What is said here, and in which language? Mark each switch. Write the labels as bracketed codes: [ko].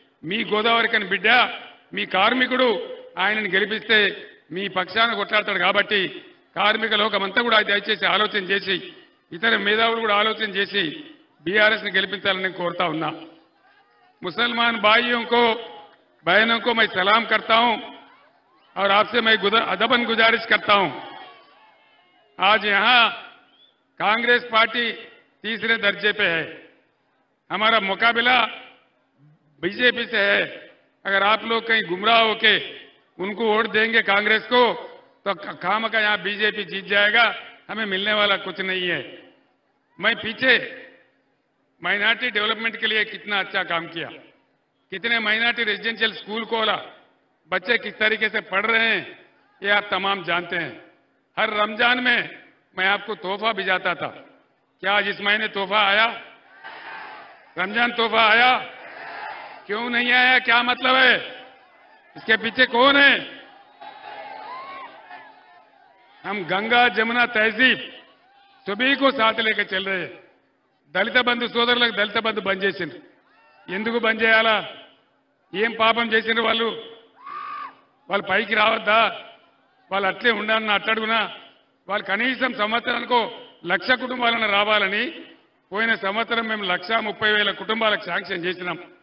[te] మీ గోదావరికని బిడ్డ, మీ కార్మికుడు. ఆయనను గెలిపిస్తే మీ పక్షాన కొట్లాడతాడు. కాబట్టి కార్మిక లోకమంతా కూడా దయచేసి ఆలోచన చేసి, ఇతర మేధావులు కూడా ఆలోచన చేసి బీఆర్ఎస్ని గెలిపించాలని నేను కోరుతా ఉన్నా. [hi] ముసల్మాన్ భాइयों को बहनों को मैं सलाम करता हूं और आपसे मैं अदबन गुजारिश करता हूं। आज यहां कांग्रेस पार्टी तीसरे दर्जे पे है, हमारा मुकाबला बीजेपी से है। अगर आप लोग कहीं गुमराह होके उनको वोट देंगे कांग्रेस को तो खामखा यहां बीजेपी जीत जाएगा, हमें मिलने वाला कुछ नहीं है। मैं पीछे माइनॉरिटी डेवलपमेंट के लिए कितना अच्छा काम किया, कितने माइनॉरिटी रेजिडेंशियल स्कूल खोला, बच्चे किस तरीके से पढ़ रहे हैं ये आप तमाम जानते हैं। हर रमजान में मैं आपको तोहफा भिजाता था, क्या आज इस महीने तोहफा आया? रमजान तोहफा आया? क्यों नहीं आया? क्या मतलब है? इसके पीछे कौन है? हम गंगा जमुना तहजीब सभी को साथ लेकर चल रहे हैं। [te] దళిత బంధు సోదరులకు దళిత బంధు బంద్ చేసిండ్రు. ఎందుకు బంద్ చేయాలా? ఏం పాపం చేసిండ్రు వాళ్ళు? వాళ్ళు పైకి రావద్దా? వాళ్ళు అట్లే ఉండాలన్న అట్టడుగునా? వాళ్ళు కనీసం సంవత్సరానికో 1,00,000 కుటుంబాలను రావాలని పోయిన సంవత్సరం మేము 1,30,000 కుటుంబాలకు శాంక్షన్ చేసినాం.